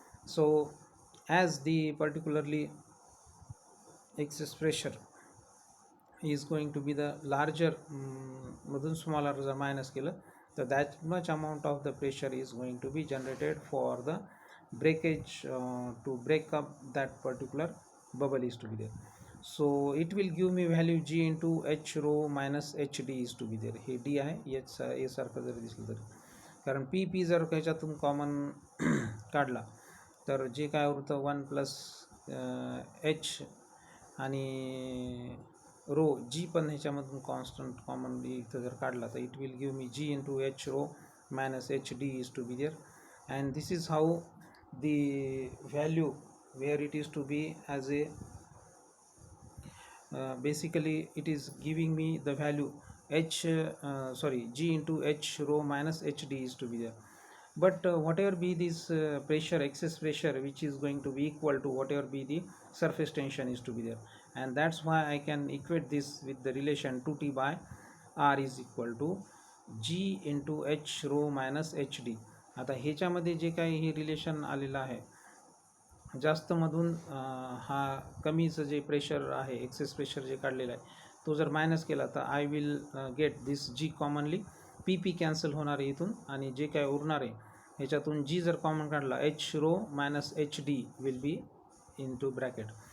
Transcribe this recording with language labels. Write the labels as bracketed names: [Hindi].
[English] So as the particularly excess pressure is going to be the larger [Marathi] मधून [English] smaller [Marathi] जर minus केलं तर [English] that much amount of the pressure is going to be generated for the breakage to break up that particular bubble is to be there. So it will give me value G into H rho minus HD is to be there. [Marathi] हे D आहे H सारखं जरी दिसलं तरी, कारण P जर ह्याच्यातून common काढला तर जे काय होतं 1 प्लस H आणि रो G पण ह्याच्यामधून कॉन्स्टंट कॉमनली इथं जर काढला तर [English] It will give me G into H rho minus HD is to be there. And this is how the value where it is to be as a basically it is giving me the value G into H rho minus HD is to be there. But whatever be this pressure, excess pressure, which is going to be equal to whatever be the surface tension is to be there, and that's why I can equate this with the relation 2T by R is equal to G into H rho minus HD. [Marathi] आता ह्याच्यामध्ये जे काही हे relation आलेलं आहे जास्त मधून हा कमीचं जे प्रेशर आहे एक्सेस प्रेशर जे काढलेलं आहे तो जर मायनस केला तर [English] I will get this [Marathi] G commonly P cancel होणार आहे इथून, आणि जे काय उरणार आहे ह्याच्यातून G जर कॉमन काढला H row minus HD will be in two bracket.